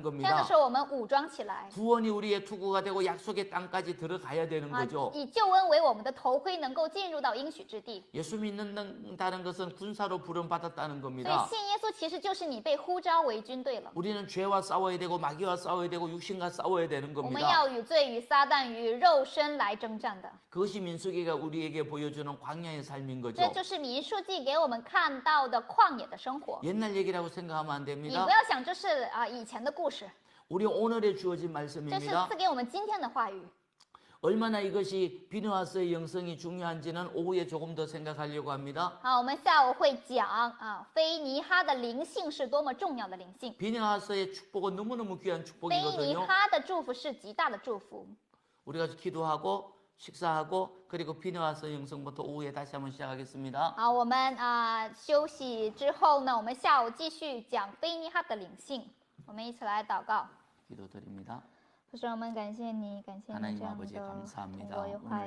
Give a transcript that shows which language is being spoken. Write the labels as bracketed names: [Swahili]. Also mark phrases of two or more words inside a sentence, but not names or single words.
[Chinese] 这样的 [Korean] 겁니다. [Chinese] 时候，我们武装起来， [Korean] 구원이 우리의 투구가 되고 약속의 땅까지 들어가야 되는 啊 거죠. ， [Chinese] 以救恩为我们的头盔，能够进入到应许之地。 [Korean] 예수 믿는다는 것은 군사로 부름받았다는 [Chinese] 所以 [Korean] 겁니다. [Chinese] 信耶稣其实就是你被呼召为军队了。 [Korean] 우리는 죄와 싸워야 되고 마귀와 싸워야 되고 육신과 싸워야 되는 [Chinese] 我们 [Korean] 겁니다. [Chinese] 要与罪、与撒旦、与肉身来征战的。 [Korean] 그것이 민수기가 우리에게 보여주는 광야의 삶인 [Chinese] 这 [Korean] 거죠. [Chinese] 就是民数记给我们看到的旷野的生活。 [Korean] 옛날 얘기라고 생각하면 안 [Chinese] 你 [Korean] 됩니다. [Chinese] 不要想这是以前的故事， [Korean] 우리 오늘에 주어진 [Chinese] 这是 [Korean] 말씀입니다. [Chinese] 赐给我们今天的话语。 [Korean] 얼마나 이것이 비누아스의 영성이 중요한지는 오후에 조금 더 생각하려고 합니다. [Chinese] 好，我们下午会讲菲尼哈的灵性是多么重要的灵性。 [Korean] 비누아스의 축복은 너무너무 귀한 [Chinese] 菲尼 [Korean] 축복이거든요. [Chinese] 哈的祝福是极大的祝福。 [Korean] 우리가 기도하고 식사하고 그리고 비누아스 영성부터 오후에 다시 한번 시작하겠습니다. [Chinese] 好，我们休息之后呢，我们下午继续讲菲尼哈的灵性。我们一起来祷告。 [Korean] 기도드립니다. [Chinese] 父神，我们感谢你，感谢你 [Korean] 하나님 [Chinese] 这样 [Korean] 아버지 [Chinese] 的 [Korean] 감사합니다. [Chinese] 通过话语